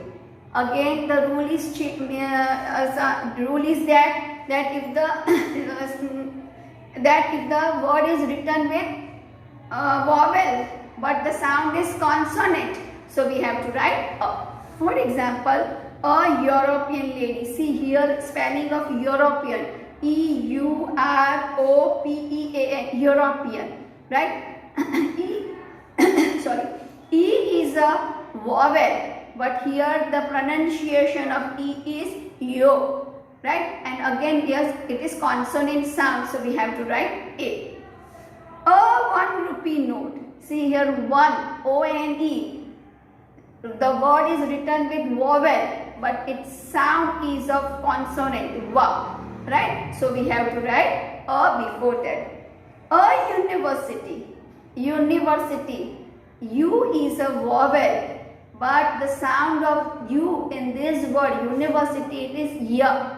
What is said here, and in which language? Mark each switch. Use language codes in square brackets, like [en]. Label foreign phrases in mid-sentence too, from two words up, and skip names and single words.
[en] Again, the rule is that if the word is written with vowel but the sound is consonant, so we have to write a. For example, a European lady. See here spelling of European. E-U-R-O-P-E-A-N. European. Right? E is a vowel. But here the pronunciation of E is yo. Right? And again here it is consonant sound. So we have to write A. A 1 rupee note. See here 1. O-N-E. The word is written with vowel, but its sound is of consonant, va, right? So we have to write a before that. A university, university, U is a vowel, but the sound of U in this word university, it is ya.